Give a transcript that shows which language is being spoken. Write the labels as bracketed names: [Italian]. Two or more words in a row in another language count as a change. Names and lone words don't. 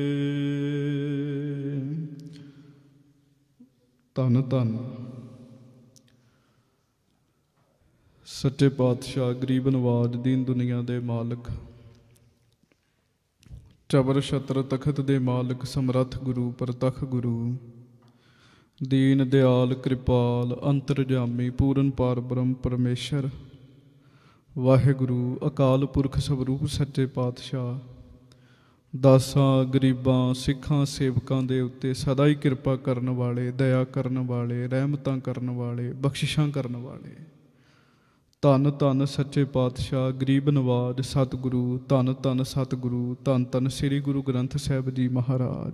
[Punjabi] ਧੰਨ ਧੰਨ ਸੱਚੇ ਪਾਤਸ਼ਾਹ ਗਰੀਬ ਨਿਵਾਜ਼ ਦੀਨ ਦੁਨੀਆ ਦੇ ਮਾਲਕ ਚਬਰ ਛਤਰ ਤਖ਼ਤ ਦੇ ਮਾਲਕ ਸਮਰੱਥ ਗੁਰੂ ਪਰਤੱਖ ਗੁਰੂ ਦੀਨ ਦਇਆਲ ਕ੍ਰਿਪਾਲ ਅੰਤਰਜਾਮੀ ਪੂਰਨ ਪਾਰ ਬ੍ਰਹਮ ਪਰਮੇਸ਼ਰ ਵਾਹਿਗੁਰੂ ਅਕਾਲ ਪੁਰਖ ਸਰੂਪ ਸੱਚੇ ਪਾਤਸ਼ਾਹ ਦਾਸਾਂ ਗਰੀਬਾਂ ਸਿੱਖਾਂ ਸੇਵਕਾਂ ਦੇ ਉੱਤੇ ਸਦਾ ਹੀ ਕਿਰਪਾ ਕਰਨ ਵਾਲੇ ਦਇਆ ਕਰਨ ਵਾਲੇ ਰਹਿਮਤਾਂ ਕਰਨ ਵਾਲੇ ਬਖ਼ਸ਼ਿਸ਼ਾਂ ਕਰਨ ਵਾਲੇ ਧੰਨ ਧੰਨ ਸੱਚੇ ਪਾਤਸ਼ਾਹ ਗਰੀਬ ਨਿਵਾਜ਼ ਸਤਿਗੁਰੂ ਧੰਨ ਧੰਨ ਸਤਿਗੁਰੂ ਧੰਨ ਧੰਨ ਸ੍ਰੀ ਗੁਰੂ ਗ੍ਰੰਥ ਸਾਹਿਬ ਜੀ ਮਹਾਰਾਜ।